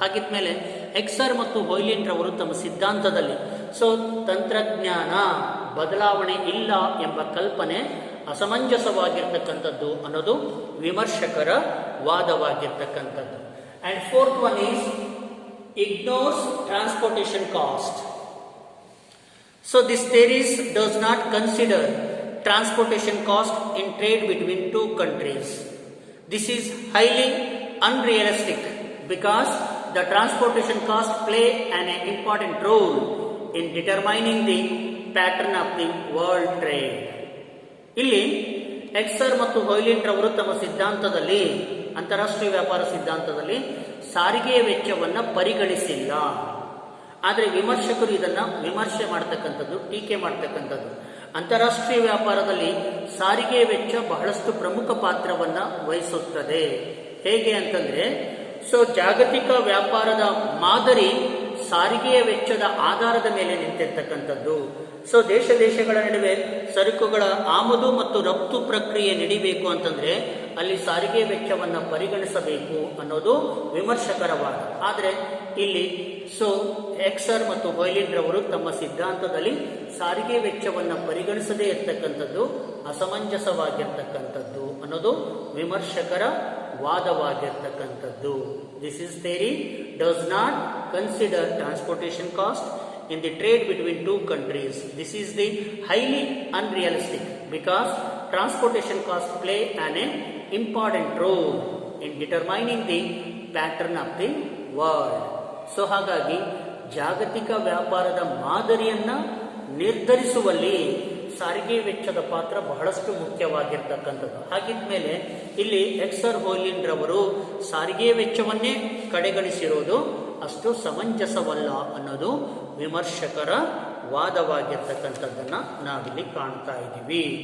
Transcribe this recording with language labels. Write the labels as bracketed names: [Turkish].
[Kannada] ಹಾಗಿದ್ಮೇಲೆ ಎಕ್ಸರ್ ಮತ್ತು ಹೊಯ್ಲಿನ್ ರವರು ತಮ್ಮ ಸಿದ್ಧಾಂತದಲ್ಲಿ ತಂತ್ರಜ್ಞಾನ ಬದಲಾವಣೆ ಇಲ್ಲ ಎಂಬ ಕಲ್ಪನೆ ಅಸಮಂಜಸವಾಗಿರ್ತಕ್ಕಂಥದ್ದು ಅನ್ನೋದು ವಿಮರ್ಶಕರ ವಾದವಾಗಿರ್ತಕ್ಕಂಥದ್ದು. [English] And fourth one is ignores transportation cost. So this theories does not consider transportation cost in trade between two countries. This is highly unrealistic because the transportation cost play an important role in determining the pattern of the world trade. [Kannada] ಇಲ್ಲಿ ಎಕ್ಸರ್ ಮತ್ತು ಹೊಯ್ಲಿನ್ ರವರು ತಮ್ಮ ಸಿದ್ಧಾಂತದಲ್ಲಿ, ಅಂತಾರಾಷ್ಟ್ರೀಯ ವ್ಯಾಪಾರ ಸಿದ್ಧಾಂತದಲ್ಲಿ ಸಾರಿಗೆಯ ವೆಚ್ಚವನ್ನು ಪರಿಗಣಿಸಿಲ್ಲ. ಆದರೆ ವಿಮರ್ಶಕರು ಇದನ್ನು ವಿಮರ್ಶೆ ಮಾಡ್ತಕ್ಕಂಥದ್ದು, ಟೀಕೆ ಮಾಡ್ತಕ್ಕಂಥದ್ದು. ಅಂತಾರಾಷ್ಟ್ರೀಯ ವ್ಯಾಪಾರದಲ್ಲಿ ಸಾರಿಗೆಯ ವೆಚ್ಚ ಬಹಳಷ್ಟು ಪ್ರಮುಖ ಪಾತ್ರವನ್ನು ವಹಿಸುತ್ತದೆ. ಹೇಗೆ ಅಂತಂದ್ರೆ ಜಾಗತಿಕ ವ್ಯಾಪಾರದ ಮಾದರಿ ಸಾರಿಗೆಯ ವೆಚ್ಚದ ಆಧಾರದ ಮೇಲೆ ನಿಂತಿರ್ತಕ್ಕಂಥದ್ದು. ದೇಶ ದೇಶಗಳ ನಡುವೆ ಸರಕುಗಳ ಆಮದು ಮತ್ತು ರಫ್ತು ಪ್ರಕ್ರಿಯೆ ನಡೀಬೇಕು ಅಂತಂದ್ರೆ ಅಲ್ಲಿ ಸಾರಿಗೆ ವೆಚ್ಚವನ್ನು ಪರಿಗಣಿಸಬೇಕು ಅನ್ನೋದು ವಿಮರ್ಶಕರ ವಾದ. ಆದರೆ ಇಲ್ಲಿ ಎಕ್ಸರ್ ಮತ್ತು ಹೊಯ್ಲಿನ್ ರವರು ತಮ್ಮ ಸಿದ್ಧಾಂತದಲ್ಲಿ ಸಾರಿಗೆ ವೆಚ್ಚವನ್ನು ಪರಿಗಣಿಸದೇ ಇರತಕ್ಕಂಥದ್ದು ಅಸಮಂಜಸವಾಗಿರ್ತಕ್ಕಂಥದ್ದು ಅನ್ನೋದು ವಿಮರ್ಶಕರ ವಾದವಾಗಿರ್ತಕ್ಕಂಥದ್ದು. [English] This is theory does not consider transportation cost in the trade between two countries. This is the highly unrealistic because transportation costs play an important role in determining the pattern of the world. [Kannada] ಹಾಗಾಗಿ ಜಾಗತಿಕ ವ್ಯಾಪಾರದ ಮಾದರಿಯನ್ನ ನಿರ್ಧರಿಸುವಲ್ಲಿ ಸಾರಿಗೆ ವೆಚ್ಚದ ಪಾತ್ರ ಬಹಳಷ್ಟು ಮುಖ್ಯವಾಗಿರ್ತಕ್ಕಂಥದ್ದು. ಹಾಗಿದ್ಮೇಲೆ ಇಲ್ಲಿ ಎಕ್ಸರ್ ಹೊಯ್ಲಿನ್ ರವರು ಸಾರಿಗೆ ವೆಚ್ಚವನ್ನೇ ಕಡೆಗಣಿಸಿರೋದು ಅಷ್ಟು ಸಮಂಜಸವಲ್ಲ ಅನ್ನೋದು ವಿಮರ್ಶಕರ ವಾದವಾಗಿರ್ತಕ್ಕಂಥದ್ದನ್ನು ನಾವಿಲ್ಲಿ ಕಾಣ್ತಾ ಇದ್ದೀವಿ.